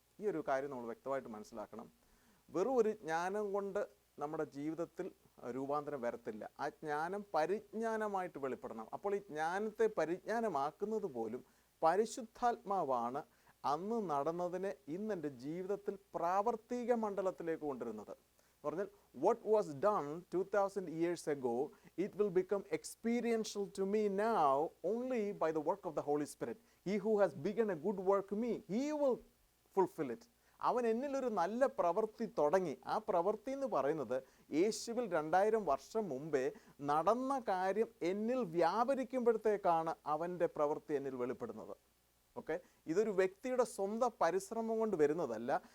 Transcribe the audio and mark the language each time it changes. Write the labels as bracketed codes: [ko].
[ml] ഈ ഒരു കാര്യം നമ്മൾ വ്യക്തമായിട്ട് മനസ്സിലാക്കണം. വെറും ഒരു ജ്ഞാനം കൊണ്ട് നമ്മുടെ ജീവിതത്തിൽ രൂപാന്തരം വരത്തില്ല. ആ ജ്ഞാനം പരിജ്ഞാനമായിട്ട് വെളിപ്പെടണം. അപ്പോൾ ഈ ജ്ഞാനത്തെ പരിജ്ഞാനമാക്കുന്നത് പോലും പരിശുദ്ധാത്മാവാണ് അന്ന് നടന്നതിനെ ഇന്ന് എൻ്റെ ജീവിതത്തിൽ പ്രാവർത്തിക മണ്ഡലത്തിലേക്ക് കൊണ്ടുവരുന്നത്. പറഞ്ഞാൽ [en] what was done 2000 years ago, it will become experiential to me now only by the work of the Holy Spirit. He who has begun a good work in me, he will fulfill it. [ml] അവൻ എന്നിലൊരു നല്ല പ്രവൃത്തി തുടങ്ങി. ആ പ്രവൃത്തി എന്ന് പറയുന്നത് യേശുവിൽ 2000 വർഷം മുമ്പേ നടന്ന കാര്യം എന്നിൽ വ്യാപരിക്കുമ്പോഴത്തേക്കാണ് അവൻ്റെ പ്രവൃത്തി എന്നിൽ വെളിപ്പെടുന്നത്. ഓക്കെ, ഇതൊരു വ്യക്തിയുടെ സ്വന്തം പരിശ്രമം കൊണ്ട് വരുന്നതല്ല.